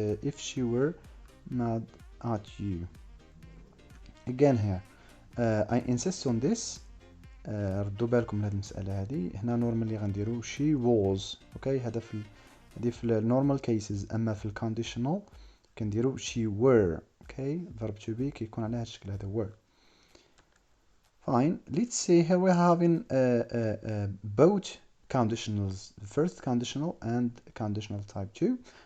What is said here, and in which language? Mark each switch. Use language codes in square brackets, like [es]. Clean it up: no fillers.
[en] if she were mad at you. again here I insist on this. [ar] ردوا بالكم من هذه المسألة هذه. هنا normally غنديرو she was. okay, هذا في normal cases. أما في conditional كنديرو she were. okay, verb to be كيكون على هذا الشكل هذا were. [en] fine, let's see here we're having both conditionals, the first conditional and conditional type 2.